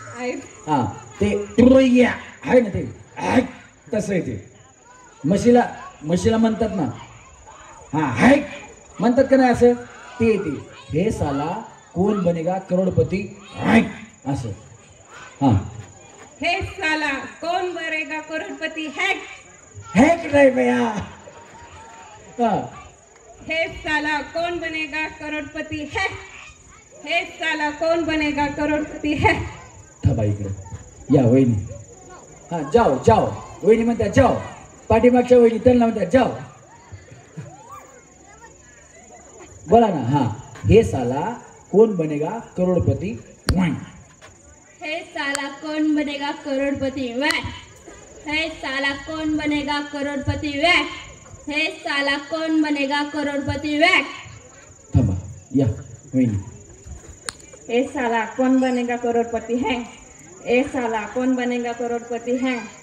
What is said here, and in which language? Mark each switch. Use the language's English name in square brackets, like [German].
[Marathi] आहे. हा ते टुरैया आहे ना ते तसं आहे ते. म्हशीला म्हणतात ना. हा हाय म्हणतात का नाही असं ते [Hindi] हे साला कोण बनेगा करोडपती [Marathi] असं. हा [Hindi] हे साला कौन बनेगा करोड़पति है? [Marathi] हॅक नाही भैया. हा [Hindi] हे साला कौन बनेगा करोड़पति है? हे साला कौन बनेगा करोड़पति है? [Marathi] थांबा इकडे या वहिनी. हा जाओ जाओ वहिनी म्हणतात जाओ. पाठीमागच्या वहिनी त्यांना म्हणतात जाओ. बोला ना. हा [Hindi] हे साला कोण बनेगा करोडपती. हे साला कौन बनेगा करोड़पति वै? हे साला कौन बनेगा करोड़पति वै? हे साला कौन बनेगा करोड़पति वै? [Marathi] थांबा या वहिनी. [Hindi] ए साला कौन बनेगा करोड़पति है? ए साला कौन बनेगा करोड़पति है?